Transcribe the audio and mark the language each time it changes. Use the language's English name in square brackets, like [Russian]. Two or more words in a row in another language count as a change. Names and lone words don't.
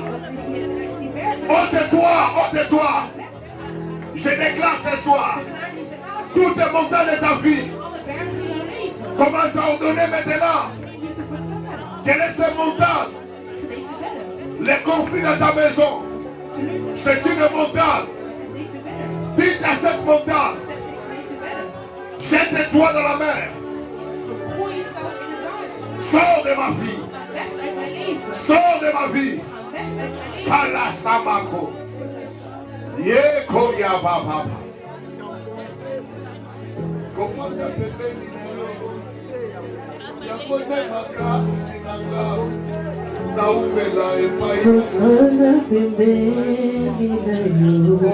[Dutch] Dat we hier terecht die bergen [French] ôte-toi, ôte-toi. Je déclare ce soir, [Dutch] verklaar deze avond. [French] toutes les montagnes de ta vie, [Dutch] Alle bergen in jouw leven. [French] commence à ordonner maintenant. [Dutch] Begin nu te verklaren. [French] Quelle est cette montagne? [Dutch] Tegen deze berg. [French] Les conflits dans ta maison, [Dutch] Teleurstelling. [French] c'est une montagne. [Dutch] Het is deze berg. [French] Dites à cette montagne, [Dutch] Zeg tegen deze berg. [French] jette-toi dans la mer. [Dutch] Gooi jezelf in het water. [French] Sors de ma vie. [Dutch] Ga weg uit mijn leven. [French] Sors de ma vie. [Dutch] Ga weg uit mijn leven. Pala Samako. Ye Korea Baba. [Lingala] Kofanda pembeni na yo. Yakone makasi na ngao. Naumela epai na yo. Ana pembeni na yo,